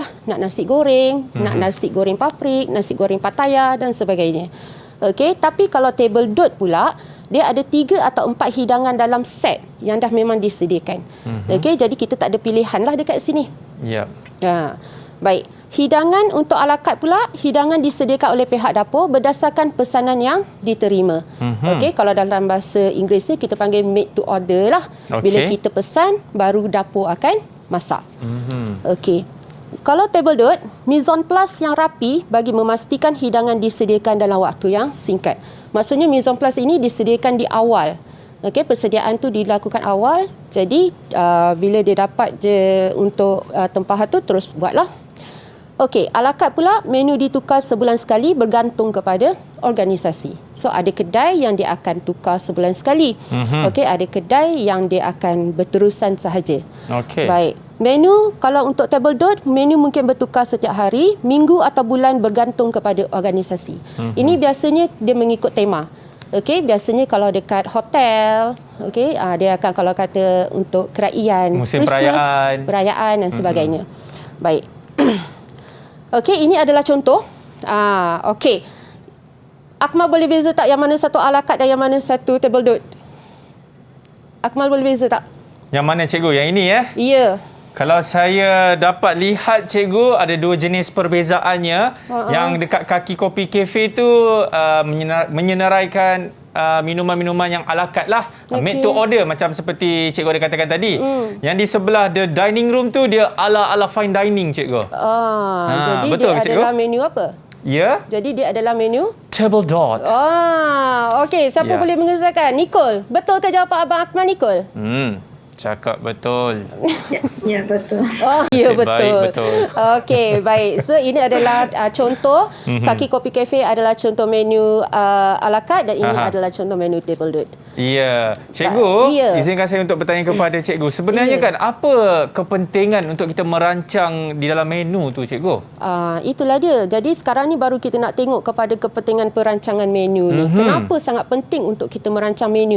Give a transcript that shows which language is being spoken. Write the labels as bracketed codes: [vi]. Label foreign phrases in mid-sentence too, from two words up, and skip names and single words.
[ms] Nak nasi goreng, nak nasi goreng paprik, nasi goreng Pattaya dan sebagainya. Okey, tapi kalau [fr] table dot [ms] pula, dia ada 3 atau 4 hidangan dalam set yang dah memang disediakan. Okey, jadi kita tak ada pilihan lah dekat sini. Ya. Baik. Hidangan untuk [fr] a la carte [ms] pula, hidangan disediakan oleh pihak dapur berdasarkan pesanan yang diterima. Okey, kalau dalam bahasa Inggeris ni kita panggil [en] made to order [ms] lah. Bila kita pesan, baru dapur akan masak. Okey. Kalau [fr] table dot, mise en place [ms] yang rapi bagi memastikan hidangan disediakan dalam waktu yang singkat. Maksudnya [fr] mise en place [ms] ini disediakan di awal. Okey, persediaan tu dilakukan awal. Jadi bila dia dapat je untuk tempahan tu, terus buatlah. Okey, [fr] a la carte [ms] pula menu ditukar sebulan sekali bergantung kepada organisasi. So ada kedai yang dia akan tukar sebulan sekali. Okey, ada kedai yang dia akan berterusan sahaja. Okey. Baik. Menu kalau untuk [fr] table dot, [ms] menu mungkin bertukar setiap hari, minggu atau bulan bergantung kepada organisasi. Ini biasanya dia mengikut tema. Okey, biasanya kalau dekat hotel, okey, dia akan kalau kata untuk kerajaan, musim Christmas, perayaan dan sebagainya. Baik. Okey, ini adalah contoh. Okey. Akmal boleh beza tak yang mana satu [fr] a la carte [ms] dan yang mana satu [fr] table dot? [ms] Akmal boleh beza tak? Yang mana cikgu? Yang ini ya? Ya. Kalau saya dapat lihat cikgu, ada dua jenis perbezaannya. Yang dekat kaki kopi kafe tu menyenaraikan minuman-minuman yang [fr] a la carte [ms] lah. [en] Made to order [ms] macam seperti cikgu ada katakan tadi. Yang di sebelah [en] the dining room [ms] tu dia ala [en] fine dining [ms] cikgu. Jadi betul dia cikgu? adalah menu apa? Ya. Jadi dia adalah menu [fr] table dot. [ms] Okey, siapa boleh mengesahkan? Nicole, betul ke jawapan Abang Akmal Nicole? Cakap betul. Ya, betul. Oh, ya, Nasib betul. baik, betul. Okey, baik. So, ini adalah contoh. Kaki Kopi Cafe adalah contoh menu [fr] a la carte [ms] dan ini adalah contoh menu [fr] table dot. [ms] Ya. Cikgu, izinkan saya untuk bertanya kepada cikgu. Sebenarnya kan, apa kepentingan untuk kita merancang di dalam menu tu, cikgu? Itulah dia. Jadi, sekarang ni baru kita nak tengok kepada kepentingan perancangan menu ni. Kenapa sangat penting untuk kita merancang menu?